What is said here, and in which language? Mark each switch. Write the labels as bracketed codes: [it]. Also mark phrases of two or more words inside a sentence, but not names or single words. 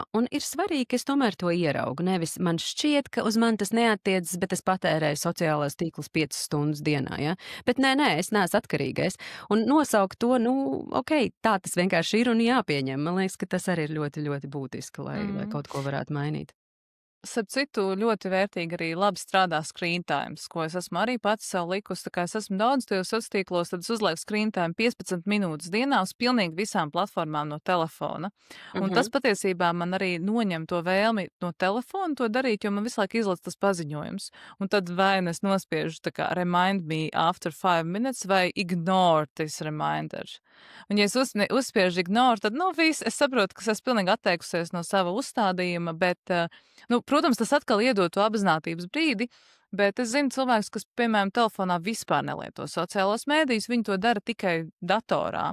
[lv] Un ir svarīgi, ka es tomēr to ieraugu. Nevis man šķiet, ka uz mani tas neattiecas, bet es patērēju sociālās tīklus 5 stundas dienā, ja? Bet nē, es neesmu atkarīgais. Un nosaukt to, tā tas vienkārši ir un jāpieņem. Man liekas, ka tas arī ir ļoti, ļoti būtiski, lai kaut ko varētu mainīt. Starp citu, ļoti vērtīgi arī labi strādā [en] screen times, [lv] ko es esmu arī pats sev likusi. Tā kā es esmu daudz tajos sociālos tīklos, tad es uzlieku [en] screen time [lv] 15 minūtes dienā uz pilnīgi visām platformām no telefona. Un tas patiesībā man arī noņem to vēlmi no telefona to darīt, jo man visu laiku izlaiž tas paziņojums. Un tad vai nu es nospiežu tā kā [en] remind me after 5 minutes [lv] vai [en] ignore this reminder. [lv] Un ja es uzspiežu ignore, tad, viss, es saprotu, ka es esmu pilnīgi atteikusies no sava uzstādījuma, bet, protams, tas atkal iedod to apzinātības brīdi, bet es zinu cilvēkus, kas, piemēram, telefonā vispār nelieto sociālos mēdījus, viņi to dara tikai datorā.